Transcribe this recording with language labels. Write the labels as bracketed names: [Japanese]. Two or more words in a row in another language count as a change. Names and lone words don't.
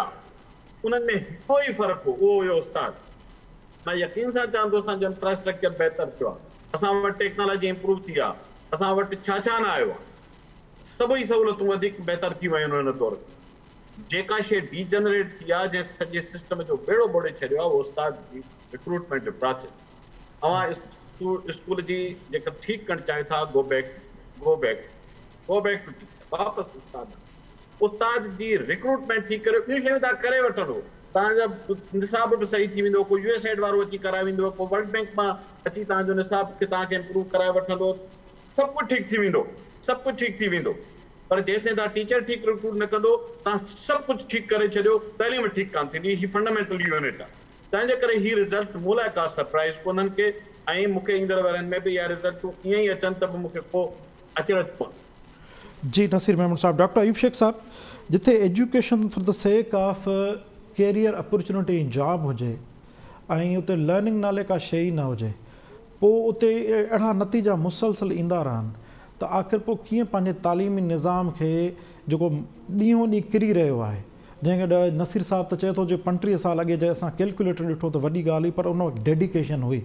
[Sindhi] उन्हनि में हिकिड़ो ई फ़र्क़ु हो, उहो हुयो उस्ताद। मां यकीन सां चवां थो असांजो इंफ्रास्ट्रक्चर बहितर थियो आहे, असां वटि [English] technology improve [Sindhi] थी आहे, असां वटि छा न आयो आहे, सभई सहूलियतूं वधीक बहितर थी वियूं आहिनि। उन तौरु जेका शइ डीजनरेट थी आहे, जंहिं सॼे सिस्टम जो बेड़ो ॿोड़े छॾियो आहे, उहो उस्ताद जी रिक्रूटमेंट जो प्रोसेस। अवां स्कूल जी जेका ठीकु करणु चाहियो था, [English] go back to teacher, [Sindhi] वापसि उस्ताद जी रिक्रूटमेंट ठीक करियो। ॿियूं शयूं तव्हां करे वठंदो, तव्हांजा निसाब बि सही थी वेंदो, को USAID वारो अची कराए वेंदो, को वर्ल्ड बैंक मां अची तव्हांजो निसाब खे तव्हांखे इंप्रूव कराए वठंदो, सभु कुझु ठीकु थी वेंदो, सभु कुझु ठीकु थी वेंदो। पर जेसिताईं तव्हां टीचर ठीकु रिक्रूट न कंदो, तव्हां सभु कुझु ठीकु करे छॾियो, तालीम ठीकु कान थींदी। ही [English] fundamental unit [Sindhi] आहे। तंहिंजे करे ही रिज़ल्ट मूं लाइ का सरप्राइज़ कोन्हनि के, ऐं मूंखे ईंदड़ वारनि में बि इहा रिज़ल्टूं ईअं ई अचनि त बि मूंखे को अचरज कोन्हे। जी नसीर महमूद साहब, डॉक्टर अयूब शेख साहब, जिथे [English] education for the sake of career opportunity job [Sindhi] हुजे ऐं उते लर्निंग नाले का शइ न हुजे, पोइ उते अहिड़ा नतीजा मुसलसल ईंदा रहनि, त आख़िर पोइ कीअं पंहिंजे तालीमी निज़ाम खे जेको ॾींहों ॾींहुं किरी रहियो आहे, जंहिंखे नसीर साहब त चए थो जो 35 साल अॻे जंहिं असां कैलकुलेटर ॾिठो त वॾी ॻाल्हि हुई, पर उन वटि डेडिकेशन हुई।